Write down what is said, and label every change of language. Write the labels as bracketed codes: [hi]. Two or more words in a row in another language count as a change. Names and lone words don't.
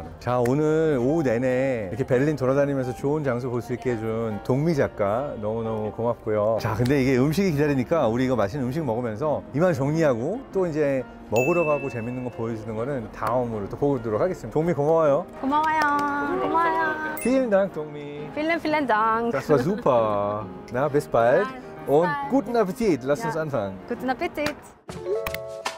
[ko] 자, 오늘 오후 내내 이렇게 베를린 돌아다니면서 좋은 장소 볼 수 있게 해준 동미 작가 너무너무 고맙고요. 자, 근데 이게 음식이 기다리니까 우리 이거 맛있는 음식 먹으면서 이만 정리하고 또 이제 먹으러 가고 재밌는 거 보여주는 거는 다음으로 또 보도록 하겠습니다. 동미 고마워요. 고마워요. [de] Vielen Dank, 동미. Vielen Dank. Das war super. Na, bis bald. Bis Und bald. guten Appetit. Lass uns anfangen. Guten Appetit.